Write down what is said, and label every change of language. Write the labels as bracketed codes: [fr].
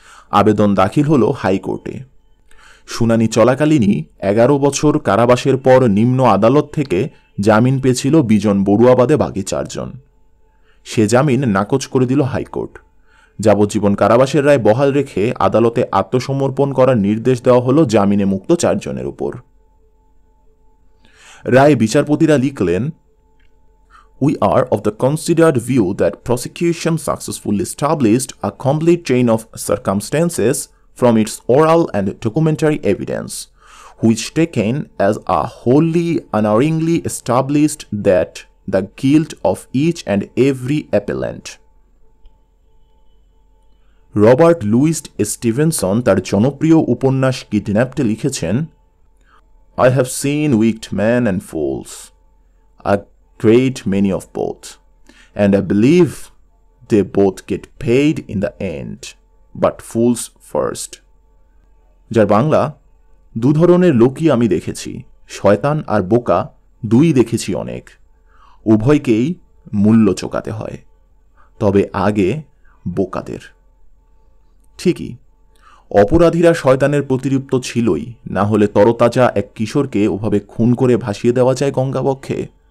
[bn] আবেদন দাখিল হল হাইকোর্টে। শুনানি চলাকালীনই ১১ বছর কারাবাসের পর নিম্ন আদালত থেকে জামিন পেয়েছিল বিজন বড়ুয়া বাদে বাকি ৪ জন। সে জামিন নাকচ করে দিল হাইকোর্ট। যাবজ্জীবন কারাবাসের রায় বহাল রেখে আদালতে আত্মসমর্পণ করার নির্দেশ দেওয়া হল জামিনে মুক্ত ৪ জনের উপর। রায় বিচারপতিরা লিখলেন, [en] We are of the considered view that prosecution successfully established a complete chain of circumstances from its oral and documentary evidence, which taken as a wholly unerringly established that the guilt of each and every appellant. [bn] Robert Luis Stevenson তার জনপ্রিয় উপন্যাস কিডন্যাপডে লিখেছেন, [en] I have seen wicked men and fools, a great many of both, and I believe they both get paid in the end, but fools first. [bn] যার বাংলা, দু ধরনের লোকই আমি দেখেছি, শয়তান আর বোকা দুই দেখেছি অনেক, উভয়কেই মূল্য চোকাতে হয়, তবে আগে বোকাদের। ঠিকই, অপরাধীরা শয়তানের প্রতিরূপ্ত ছিলই, না হলে তরতাজা এক কিশোরকে ওভাবে খুন করে ভাসিয়ে দেওয়া যায় গঙ্গাবক্ষে।